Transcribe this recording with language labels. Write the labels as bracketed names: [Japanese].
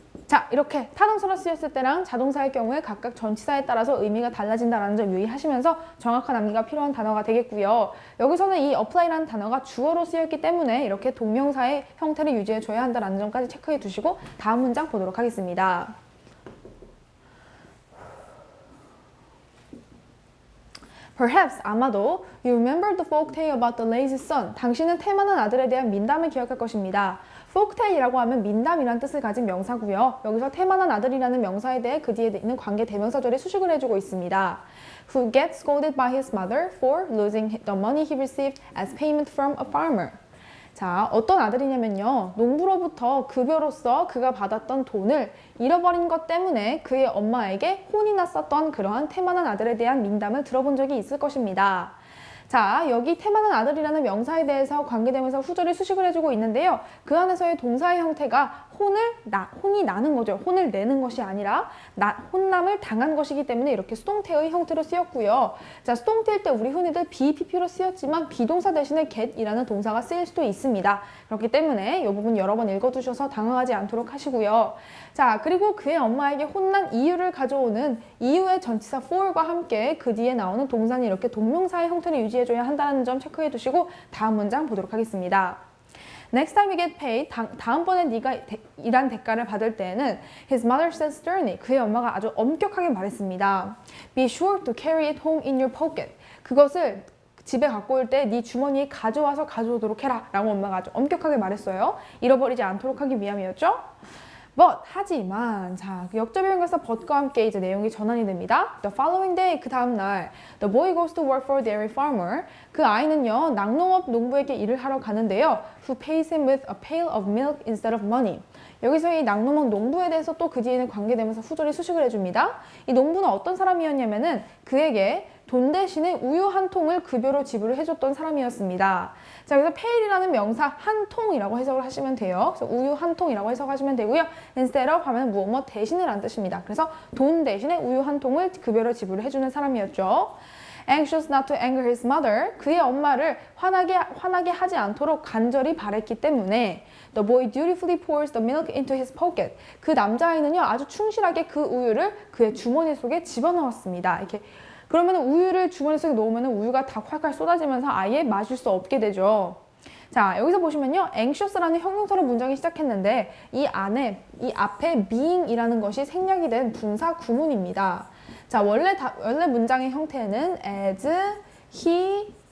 [Korean] 자, 이렇게 타동사로 쓰였을 때랑 자동사일 경우에 각각 전치사에 따라서 의미가 달라진다는 점 유의하시면서 정확한 암기가 필요한 단어가 되겠고요. 여기서는 이 apply라는 단어가 주어로 쓰였기 때문에 이렇게 동명사의 형태를 유지해줘야 한다는 점까지 체크해 두시고 다음 문장 보도록 하겠습니다. [English] Perhaps, [Korean] 아마도 [English] you remember the folk tale about the lazy son. [Korean] 당신은 태만한 아들에 대한 민담을 기억할 것입니다. folk tale이라고 하면 민담이란 뜻을 가진 명사고요. 여기서 태만한 아들이라는 명사에 대해 그 뒤에 있는 관계 대명사절이 수식을 해주고 있습니다. [English] Who gets scolded by his mother for losing the money he received as payment from a farmer. [Korean] 자, 어떤 아들이냐면요, 농부로부터 급여로서 그가 받았던 돈을 잃어버린 것 때문에 그의 엄마에게 혼이 났었던 그러한 태만한 아들에 대한 민담을 들어본 적이 있을 것입니다. 자, 여기 태만한 아들이라는 명사에 대해서 관계대명사 후절이 수식을 해주고 있는데요. 그 안에서의 동사의 형태가 혼이 나는 거죠. 혼을 내는 것이 아니라 혼남을 당한 것이기 때문에 이렇게 수동태의 형태로 쓰였고요. 자, 수동태일 때 우리 흔히들 BPP로 쓰였지만 비동사 대신에 get이라는 동사가 쓰일 수도 있습니다. 그렇기 때문에 이 부분 여러 번 읽어두셔서 당황하지 않도록 하시고요. 자, 그리고 그의 엄마에게 혼난 이유를 가져오는 이유의 전치사 for과 함께 그 뒤에 나오는 동사는 이렇게 동명사의 형태를 유지해줘야 한다는 점 체크해 두시고 다음 문장 보도록 하겠습니다. [English] Next time you get paid, [Korean] 다음번에 네가 일한 대가를 받을 때에는 [English] His mother said sternly, [Korean] 그의 엄마가 아주 엄격하게 말했습니다. [English] Be sure to carry it home in your pocket. [Korean] 그것을 집에 갖고 올 때 네 주머니에 가져와서 가져오도록 해라 라고 엄마가 아주 엄격하게 말했어요. 잃어버리지 않도록 하기 위함이었죠. But, 하지만, 자, 역접용에서 but과 함께 이제 내용이 전환이 됩니다. [English] The following day, [Korean] 그 다음 날, [English] the boy goes to work for a dairy farmer. [Korean] 그 아이는요, 낙농업 농부에게 일을 하러 가는데요. [English] Who pays him with a pail of milk instead of money. [Korean] 여기서 이 낙농업 농부에 대해서 또 그 뒤에는 관계되면서 후절이 수식을 해줍니다. 이 농부는 어떤 사람이었냐면은 그에게 돈 대신에 우유 한 통을 급여로 지불을 해줬던 사람이었습니다. 자, 그래서 pail이라는 명사 한 통이라고 해석을 하시면 돼요. 그래서 우유 한 통이라고 해석하시면 되고요. instead of 하면 무엇 대신을 란 뜻입니다. 그래서 돈 대신에 우유 한 통을 급여로 지불을 해주는 사람이었죠. [English] Anxious not to anger his mother, [Korean] 그의 엄마를 화나게 하지 않도록 간절히 바랬기 때문에 [English] The boy dutifully pours the milk into his pocket. [Korean] 그 남자아이는요, 아주 충실하게 그 우유를 그의 주머니 속에 집어넣었습니다. 이렇게 그러면 우유를 주머니 속에 놓으면 우유가 다 콸콸 쏟아지면서 아예 마실 수 없게 되죠. 자, 여기서 보시면요, anxious라는 형용사로 문장이 시작했는데 이 앞에 being이라는 것이 생략이 된 분사 구문입니다. 자, 원래 문장의 형태는 as he